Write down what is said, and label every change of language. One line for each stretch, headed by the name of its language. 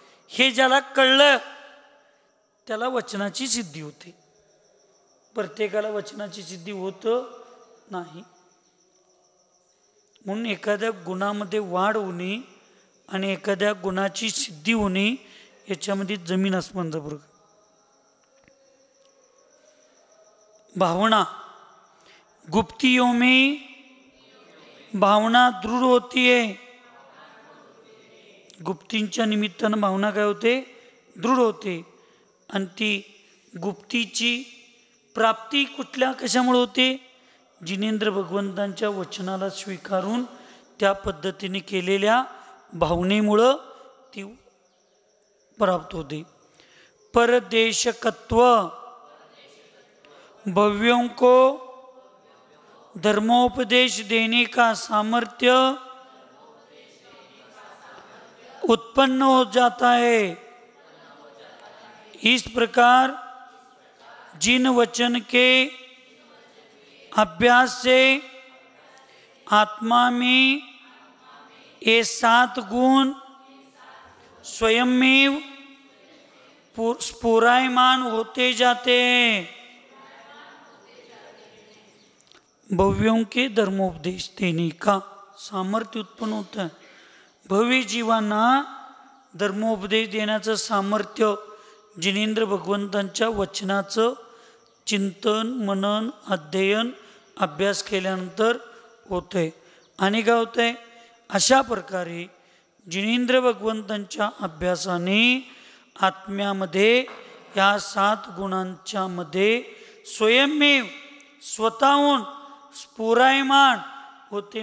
Marathi: हे ज्याला कळलं त्याला वचनाची सिद्धी होते. प्रत्येकाला वचनाची सिद्धी होत नाही. म्हणून एखाद्या गुणामध्ये वाढ होणे आणि एखाद्या गुणाची सिद्धी होणे याच्यामध्ये जमीन आसमानचा फरक.
Hindi: भावना गुप्तियों में भावना दृढ होती है.
Marathi: गुप्तींच्या निमित्तानं भावना काय होते? दृढ होते. आणि ती गुप्तीची प्राप्ती कुठल्या कशामुळे होते? जिनेंद्र भगवंतांच्या वचनाला स्वीकारून त्या पद्धतीने केलेल्या भावनेमुळं ती प्राप्त होते.
Hindi: परदेशकत्व भव्यों को धर्मोपदेश देने का सामर्थ्य उत्पन्न हो जाता है. इस प्रकार जिन वचन के अभ्यास से आत्मा में ये 7 गुण स्वयं स्फुरायमान होते जाते हैं. भव्यों के धर्मोपदेश देने का सामर्थ्य उत्पन्न होता है.
Marathi: भव्य जीवांना धर्मोपदेश देण्याचं सामर्थ्य जिनेंद्र भगवंतांच्या वचनाचं चिंतन मनन अध्ययन अभ्यास केल्यानंतर होते. आणि काय होतंय? अशा प्रकारे जिनेंद्र भगवंतांच्या अभ्यासाने आत्म्यामध्ये या 7 गुणांच्या मध्ये स्वयंमेव स्वतःहून स्फुरायमान होते.